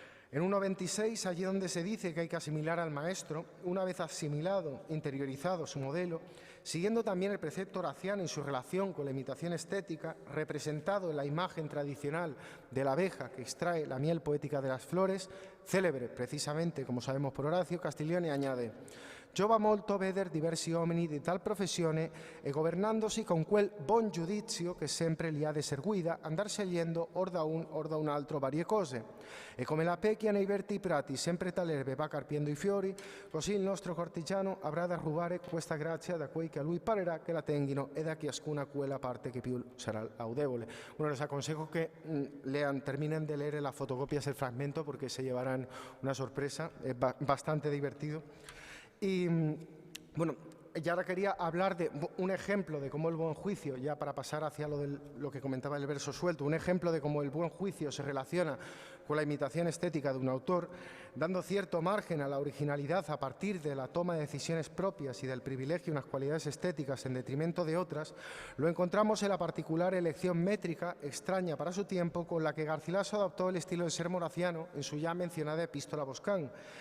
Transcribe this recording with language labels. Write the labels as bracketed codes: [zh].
[es] En 1.26, allí donde se dice que hay que asimilar al maestro, una vez asimilado, interiorizado su modelo, siguiendo también el precepto horaciano en su relación con la imitación estética, representado en la imagen tradicional de la abeja que extrae la miel poética de las flores, célebre precisamente, como sabemos por Horacio, Castiglione añade: [it] «Giova molto veder diversi uomini di tal professione e governandosi con quel bon giudizio che sempre li ha de ser guida, andar scegliendo or da un altro varie cose. E come la pecchia nei verti prati sempre tal'erbe va carpiendo i fiori, così il nostro cortigiano avrà da rubare questa grazia da quei che a lui parerà che la tenghino e da ciascuna quella parte che più sarà laudevole». [es] Bueno, les aconsejo que terminen de leer en las fotocopias el fragmento porque se llevarán una sorpresa, es bastante divertido. Y bueno, ya ahora quería hablar de un ejemplo de cómo el buen juicio, ya para pasar hacia lo que comentaba el verso suelto, un ejemplo de cómo el buen juicio se relaciona con la imitación estética de un autor, dando cierto margen a la originalidad a partir de la toma de decisiones propias y del privilegio de unas cualidades estéticas en detrimento de otras, lo encontramos en la particular elección métrica, extraña para su tiempo, con la que Garcilaso adoptó el estilo del sermón horaciano en su ya mencionada Epístola a Boscán.